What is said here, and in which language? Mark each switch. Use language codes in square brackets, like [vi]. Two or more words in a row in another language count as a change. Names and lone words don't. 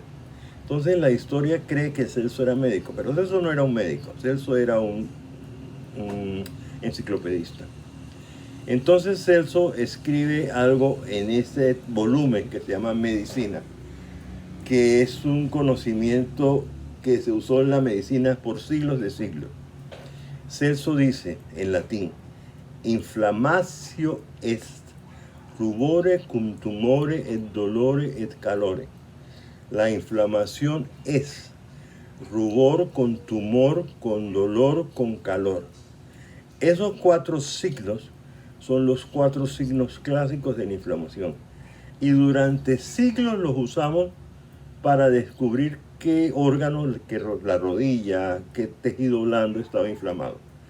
[es] Entonces la historia cree que Celso era médico, pero Celso no era un médico, Celso era un enciclopedista. Entonces Celso escribe algo en ese volumen que se llama Medicina, que es un conocimiento que se usó en la medicina por siglos de siglos. Celso dice en latín: [la] inflamatio est, rubore cum tumore et dolore et calore. [es] La inflamación es rubor con tumor, con dolor, con calor. Esos 4 signos son los 4 signos clásicos de la inflamación. Y durante siglos los usamos para descubrir qué órgano, la rodilla, qué tejido blando estaba inflamado.